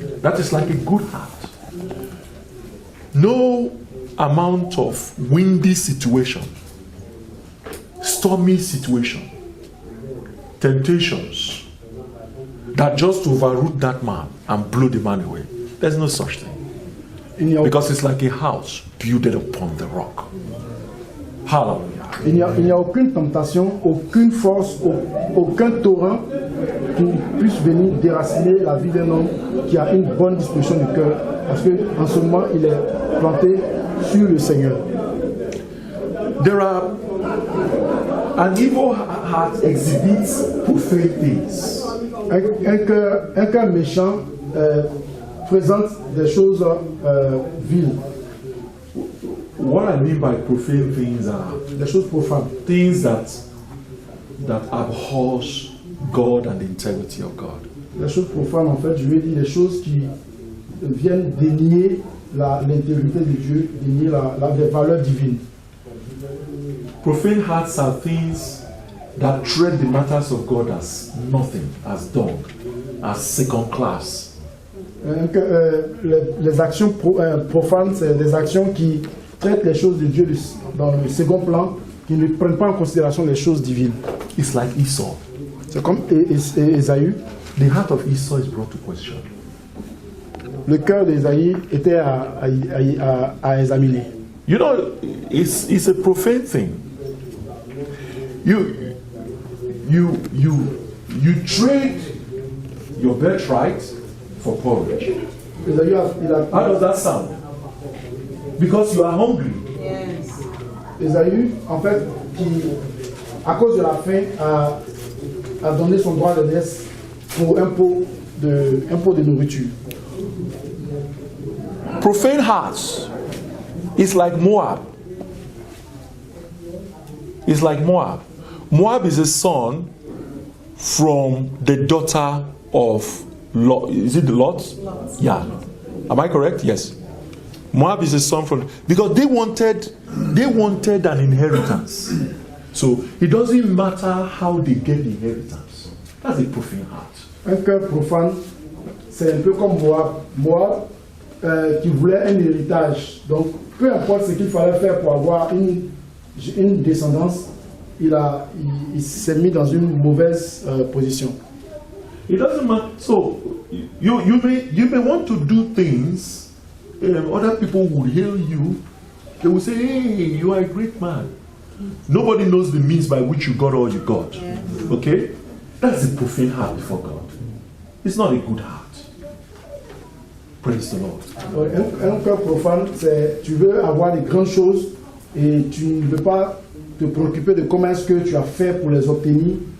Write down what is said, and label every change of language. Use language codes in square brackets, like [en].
[en] That is like a good heart. No amount of windy situation, stormy situation, temptations that just overroot that man and blow the man away. There's no such thing. Because it's like a house built upon the rock. Hallelujah. [fr] Il n'y a aucune tentation, aucune force, aucun torrent qui puisse venir déraciner la vie d'un homme qui a une bonne disposition du cœur, parce qu'en ce moment, il est planté sur le Seigneur. [en] An evil heart exhibits profane things. [fr] Un cœur méchant présente des choses viles. [en] What I mean by profane things are [fr] des choses profanes. [en] Things that abhors God and the integrity of God. [fr] Les choses profanes, en fait, je veux dire des choses qui viennent dénier l'intégrité de Dieu, dénier les valeurs divines. [en] Profane hearts are things that treat the matters of God as nothing, as dung, as second class. [fr] Les actions profanes, c'est des actions qui traitent les choses de Dieu dans le second plan, qui ne prennent pas en considération les choses divines. [en] It's like Esau. [fr] C'est comme Ésaü. [en] The heart of Esau is brought to question. [fr] Le cœur d'Ésaü était à examiner. [en] You know, it's a profane thing. You trade your birthright for porridge. How does that sound? because you are hungry. [fr] Ésaü, en fait, qui, à cause de la faim, a donné son droit d'aînesse pour un pot de nourriture. [en] Profane hearts is like Moab. It's like Moab. Moab is a son from the daughter of Lot. Is it Lot? Yeah. Am I correct? Yes. Moab is a son from, because they wanted an inheritance. So it doesn't matter how they get the inheritance. That's a profane heart. [fr] Un cœur profane, c'est un peu comme Moab. Moab qui voulait un héritage. Donc, peu importe ce qu'il fallait faire pour avoir une descendance, il s'est mis dans une mauvaise position. [en] It doesn't matter. So you may want to do things. Other people will hail you. They will say, "Hey, you are a great man." Nobody knows the means by which you got all you got. Okay, that's a profane heart before God. It's not a good heart. Praise the Lord. [fr] Un cœur profane, c'est tu veux avoir des grandes choses et tu ne veux pas te préoccuper de comment est-ce que tu as fait pour les obtenir.